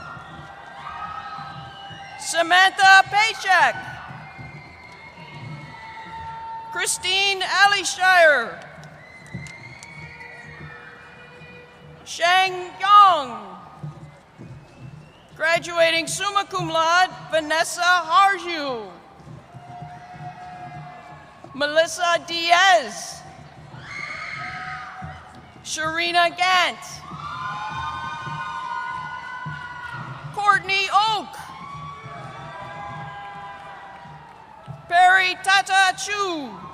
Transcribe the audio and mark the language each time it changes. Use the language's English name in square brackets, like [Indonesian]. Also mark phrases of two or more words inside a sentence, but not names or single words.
[English] Samantha Paycheck. Christine Alishire. Shang Yong. Graduating [Latin] summa cum laude, [English] Vanessa Harju. Melissa Diaz. Sharina Gant. Courtney Oak. Perry Tata Chu.